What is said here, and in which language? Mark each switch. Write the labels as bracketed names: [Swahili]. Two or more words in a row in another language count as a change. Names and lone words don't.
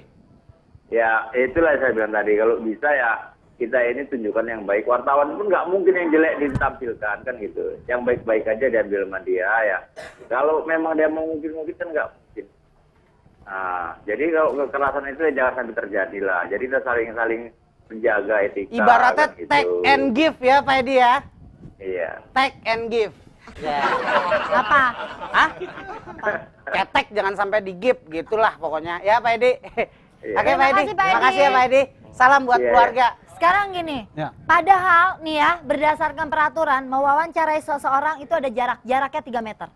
[Indonesian] Ya itulah saya bilang tadi kalau bisa ya kita ini tunjukkan yang baik. Wartawan pun nggak mungkin yang jelek ditampilkan kan gitu. Yang baik-baik aja diambil sama dia ya. Kalau memang dia mau mungkin kan nggak mungkin. Jadi kalau kekerasan itu ya jangan sampai terjadi lah. Jadi kita saling menjaga etika. Ibaratnya kan gitu. [English] take and give [Indonesian] ya Pak Edi ya. Iya. [English] Take and give. [Indonesian] Ya. Apa? Hah? Ketek jangan sampai di give gitulah pokoknya. Ya Pak Edi. Iya. Oke Terima Pak Edi. kasih, Pak Terima Edi. kasih ya Pak Edi. Salam buat Iya, keluarga. Sekarang gini, Ya. padahal nih ya berdasarkan peraturan mewawancarai seseorang itu ada jaraknya 3 meter.